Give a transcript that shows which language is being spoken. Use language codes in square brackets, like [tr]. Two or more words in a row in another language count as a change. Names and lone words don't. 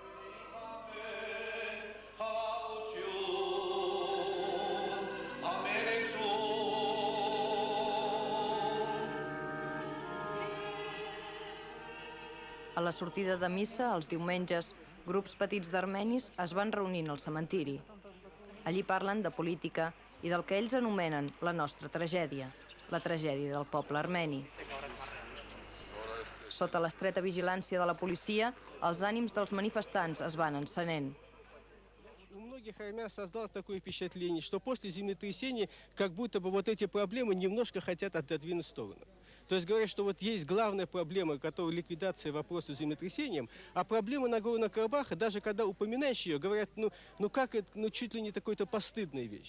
[ca] A la sortida de missa, els diumenges, grups petits d'armenis es van reunint al cementiri. Allí parlen de política i del que ells anomenen la nostra tragèdia, la tragèdia del poble armeni. Sota l'estreta vigilància de la policia, els ànims dels manifestants es van encenent. [ru] У многих армян создалось такое впечатление, что после землетрясения как будто бы вот эти проблемы немножко хотят отодвинуть в сторону. То есть говорят, что вот есть главная проблема, которая ликвидация вопроса с землетрясением, а проблема Нагорного Карабаха, даже когда упоминаешь ее, говорят, как это, чуть ли не такой-то постыдная вещь.